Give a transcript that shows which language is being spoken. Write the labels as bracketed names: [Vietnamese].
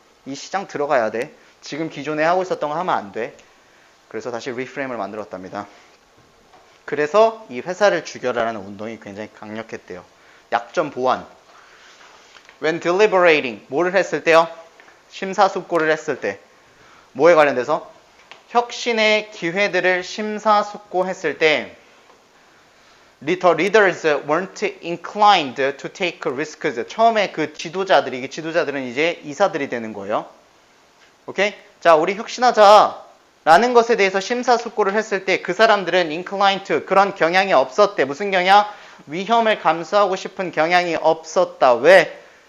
[Korean] 이 시장 들어가야 돼. 지금 기존에 하고 있었던 거 하면 안 돼. 그래서 다시 리프레임을 만들었답니다. 그래서 이 회사를 죽여라라는 운동이 굉장히 강력했대요. 약점 보완. [English] When deliberating, [Korean] 뭐를 했을 때요? 심사숙고를 했을 때. 뭐에 관련돼서? 혁신의 기회들을 심사숙고했을 때 [English] The leaders weren't inclined to take risks. [Korean] 처음에 그 지도자들이, 이 지도자들은 이제 이사들이 되는 거예요. 오케이? 자, 우리 혁신하자. 라는 것에 대해서 심사숙고를 했을 때 그 사람들은 [English] inclined to [Korean] 그런 경향이 없었대. 무슨 경향? 위험을 감수하고 싶은 경향이 없었다. 왜?